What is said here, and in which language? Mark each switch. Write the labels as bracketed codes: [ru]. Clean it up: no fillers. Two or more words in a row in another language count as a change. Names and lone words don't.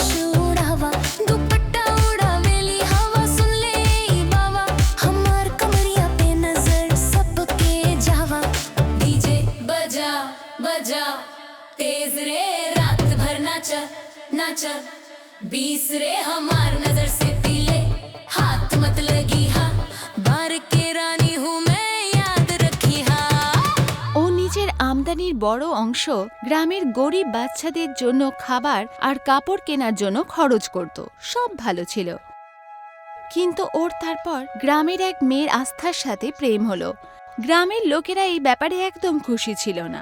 [bho] उड़ावा दुपट्टा उड़ावेली हवा सुन ले ई बावा हमार कमरिया पे नजर सबके जावा डीजे बजा बजा तेज रे रात भर नाचा नाचा 20 रे हमार नजर से पीले हाथ मत लगी हा बार के रानी हूँ मैं याद रखी हा [bn] ও নিজের আমদানির বড় অংশ গ্রামের গরিব বাচ্চাদের জন্য খাবার আর কাপড় কেনার জন্য খরচ করত। সব ভালো ছিল, কিন্তু ওর তারপর গ্রামের এক মেয়ের আস্থার সাথে প্রেম হলো। গ্রামের লোকেরা এই ব্যাপারে একদম খুশি ছিল না।